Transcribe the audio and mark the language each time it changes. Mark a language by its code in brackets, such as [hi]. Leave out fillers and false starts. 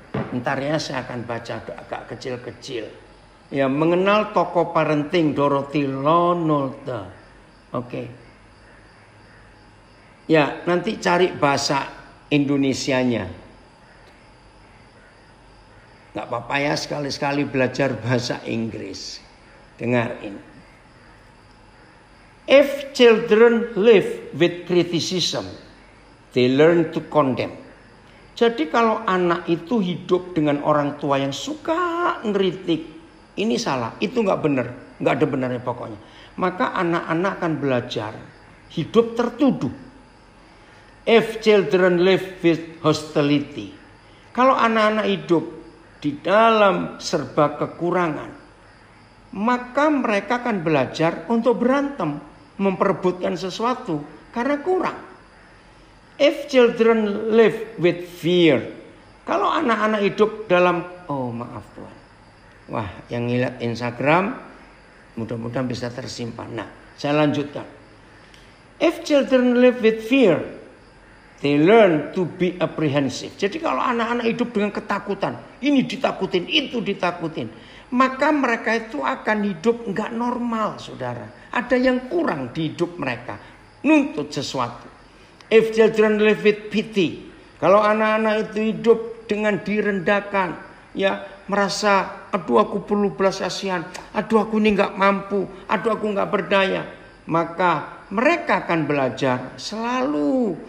[id] Ntar ya saya akan baca agak kecil-kecil. Ya, mengenal tokoh parenting Dorothy Nolte. Oke. Ya, nanti cari bahasa Indonesianya. Gak apa-apa ya, sekali-sekali belajar bahasa Inggris. Dengar ini. [en] If children live with criticism, they learn to condemn. [id] Jadi kalau anak itu hidup dengan orang tua yang suka ngeritik, ini salah, itu nggak benar, nggak ada benarnya pokoknya. Maka anak-anak akan belajar hidup tertuduh. [en] If children live with hostility, [id] kalau anak-anak hidup di dalam serba kekurangan, maka mereka akan belajar untuk berantem, memperebutkan sesuatu karena kurang. [en] If children live with fear, [id] kalau anak-anak hidup dalam, maaf Tuhan. Wah, yang ngeliat Instagram, mudah-mudahan bisa tersimpan. Nah, saya lanjutkan. [en] If children live with fear, they learn to be apprehensive. [id] Jadi kalau anak-anak hidup dengan ketakutan, ini ditakutin, itu ditakutin, maka mereka itu akan hidup nggak normal, saudara. Ada yang kurang di hidup mereka, nuntut sesuatu. [en] If children live with pity, [id] kalau anak-anak itu hidup dengan direndahkan, ya merasa, aduh aku perlu belas kasihan, aduh aku ini nggak mampu, aduh aku nggak berdaya, maka mereka akan belajar selalu